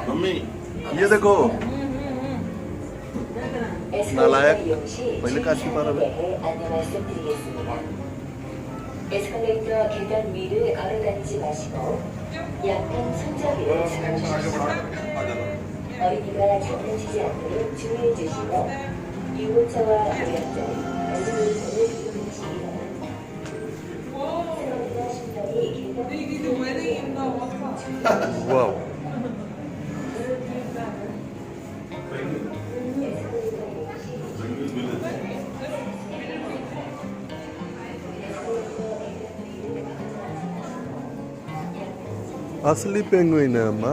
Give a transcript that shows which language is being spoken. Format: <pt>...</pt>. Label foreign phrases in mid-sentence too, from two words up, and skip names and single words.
<hi>मम्मी ये देखो</hi> <ko>에스컬레이터 나라의 이용 시 빨리 같이 말하래. 대해 안내 말씀드리겠습니다. 에스컬레이터 계단 위를 걸어다니지 마시고 양면 손잡이를 잡으십시오. 어린이가 장난치지 않도록 주의해 주시고 유모차와 노약자는 엘리베이터를 이용하시기 바랍니다. 스커트나 신발이 계단</ko> <hi>वाओ असली पेंगुइन है अम्मा।</hi>